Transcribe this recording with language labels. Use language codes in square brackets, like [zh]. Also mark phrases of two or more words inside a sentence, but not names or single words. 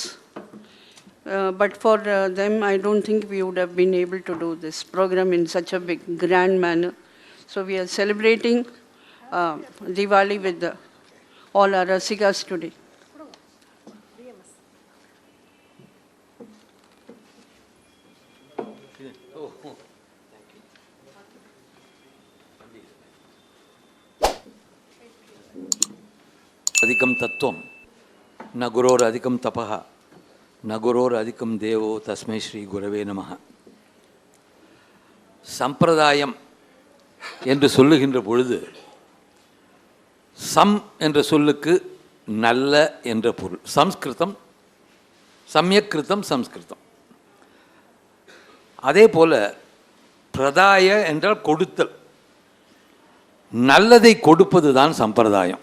[en] But for them, I don't think we would have been able to do this program in such a big, grand manner. So we are celebrating Diwali with all our Rasikas today. [sa] अधिकं तत्त्वं न गुरोर अधिकं तपः न गुरोर अधिकं देवो तस्मै श्री गुरवे நமः. [ta] சம்பிரதாயம் என்று சொல்லுகின்ற பொழுது சம் என்ற சொல்லுக்கு நல்ல என்ற பொருள். சம்ஸ்கிருதம், சம்யக்கிருதம் சம்ஸ்கிருதம். அதே போல பிரதாய என்றால் கொடுத்தல், நல்லதை கொடுப்பது தான் சம்பிரதாயம்.